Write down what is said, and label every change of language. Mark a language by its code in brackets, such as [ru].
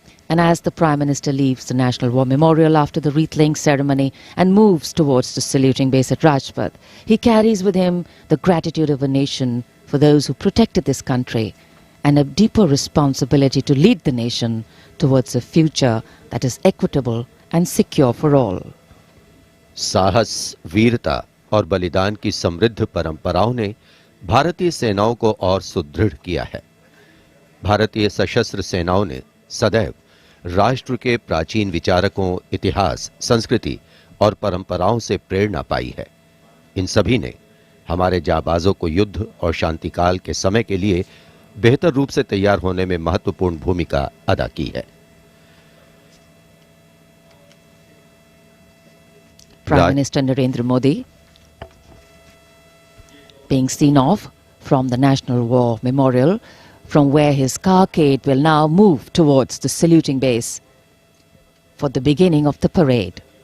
[en] And as the Prime Minister leaves the National War Memorial after the wreath-laying ceremony and moves towards the saluting base at Rajpath, he carries with him the gratitude of a nation for those who protected this country and a deeper responsibility to lead the nation towards a future that is equitable and secure for all. [hi] साहस, वीरता और बलिदान की समृद्ध परंपराओं ने भारतीय सेनाओं को और सुदृढ़ किया है। भारतीय सशस्त्र सेनाओं ने सदैव राष्ट्र के प्राचीन विचारकों, इतिहास, संस्कृति और परंपराओं से प्रेरणा पाई है। इन सभी ने हमारे जाबाजों को युद्ध और शांतिकाल के समय के लिए बेहतर रूप से तैयार होने में महत्वपूर्ण भूमिका अदा की है। [en] Prime Minister Narendra Modi being seen off from the National War Memorial, from where his carcade will now move towards the saluting base for the beginning of the parade.